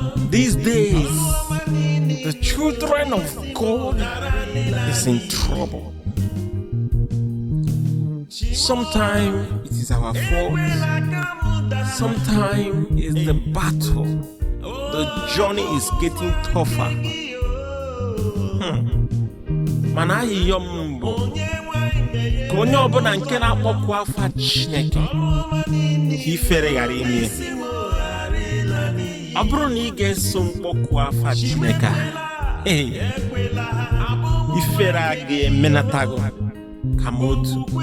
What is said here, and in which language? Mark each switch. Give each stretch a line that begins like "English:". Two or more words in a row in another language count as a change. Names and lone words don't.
English: These days, the children of God is in trouble. Sometimes it is our fault. Sometimes it's the battle. The journey is getting tougher. Hmm.
Igbo: Mana ayịyọ m bụ ka onye ọbụla nke na-akpọku afa Chineke, ka ifere ghara ime ya. Ọ bụrụ na ị ga-eso mkpọku afa Chineke a, ee, ifere a ga-emenata gị ka m otu.